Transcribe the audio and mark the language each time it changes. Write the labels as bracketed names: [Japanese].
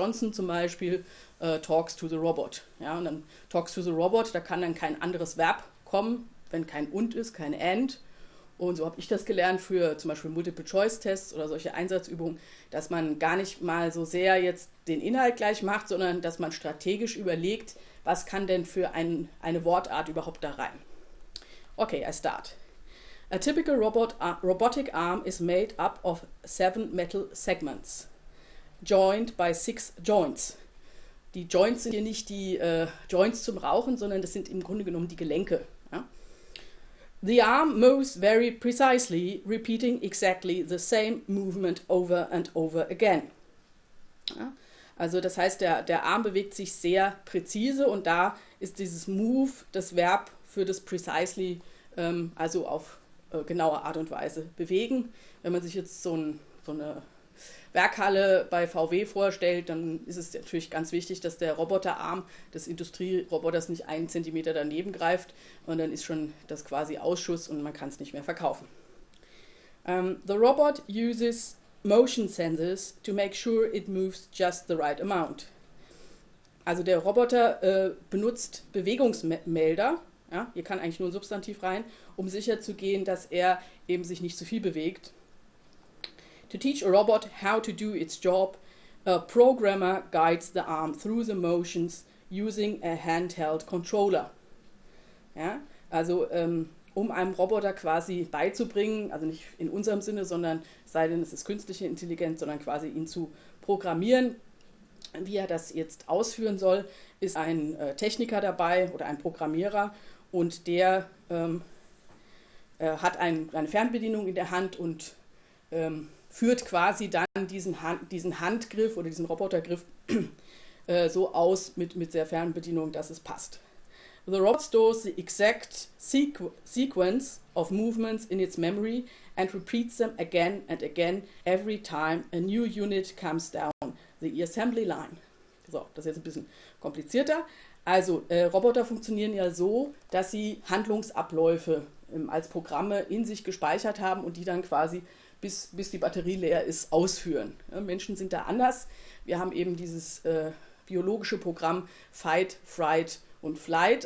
[German] Johnson zum Beispiel, [English] talks to the robot. [German] Ja, und dann talks to the robot, da kann dann kein anderes Verb kommen, wenn kein und ist, kein and. Und so habe ich das gelernt für zum Beispiel Multiple-Choice-Tests oder solche Einsatzübungen, dass man gar nicht mal so sehr jetzt den Inhalt gleich macht, sondern dass man strategisch überlegt, was kann denn für eine Wortart überhaupt da rein. [English] Okay, I start. A typical robotic arm is made up of 7 metal segments, joined by 6 joints. [German] Die Joints sind hier nicht die Joints zum Rauchen, sondern das sind im Grunde genommen die Gelenke. Ja? [English] The arm moves very precisely, repeating exactly the same movement over and over again. [German] Ja? Also das heißt, der Arm bewegt sich sehr präzise und da ist dieses Move das Verb für das precisely, also auf genaue Art und Weise bewegen. Wenn man sich jetzt so eine Werkhalle bei VW vorstellt, dann ist es natürlich ganz wichtig, dass der Roboterarm des Industrieroboters nicht 1 Zentimeter daneben greift und dann ist schon das quasi Ausschuss und man kann es nicht mehr verkaufen. [English] The robot uses motion sensors to make sure it moves just the right amount. [German] Also der Roboter benutzt Bewegungsmelder, ja, hier kann eigentlich nur ein Substantiv rein, um sicherzugehen, dass er eben sich nicht zu viel bewegt. [English] To teach a robot how to do its job, a programmer guides the arm through the motions using a handheld controller. [German] Ja, also um einem Roboter quasi beizubringen, also nicht in unserem Sinne, sondern sei denn es ist künstliche Intelligenz, sondern quasi ihn zu programmieren, wie er das jetzt ausführen soll, ist ein Techniker dabei oder ein Programmierer und der hat eine Fernbedienung in der Hand und führt quasi dann diesen Handgriff oder diesen Robotergriff so aus mit der Fernbedienung, dass es passt. [English] The robot stores the exact sequence of movements in its memory and repeats them again and again every time a new unit comes down the assembly line. [German] So, das ist jetzt ein bisschen komplizierter. Also, Roboter funktionieren ja so, dass sie Handlungsabläufe als Programme in sich gespeichert haben und die dann quasi bis die Batterie leer ist, ausführen. Ja, Menschen sind da anders. Wir haben eben dieses biologische Programm Fight, Fright und Flight.